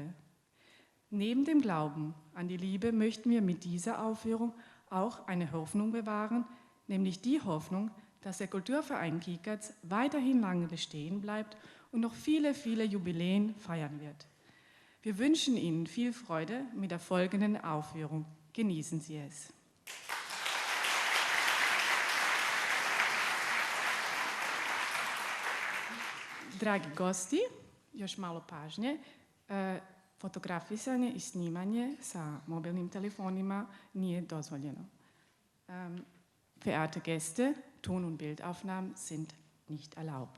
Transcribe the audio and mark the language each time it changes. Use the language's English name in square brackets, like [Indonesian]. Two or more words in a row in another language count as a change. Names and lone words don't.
[German] Neben dem Glauben an die Liebe möchten wir mit dieser Aufführung auch eine Hoffnung bewahren, nämlich die Hoffnung, dass der Kulturverein Kikac weiterhin lange bestehen bleibt und noch viele, viele Jubiläen feiern wird. Wir wünschen Ihnen viel Freude mit der folgenden Aufführung. Genießen Sie es. [Serbian] Dragi gosti, još malo pažnje. Fotografisanje i snimanje sa mobilnim telefonima nije dozvoljeno. [German] Verehrte Gäste, Ton- und Bildaufnahmen sind nicht erlaubt.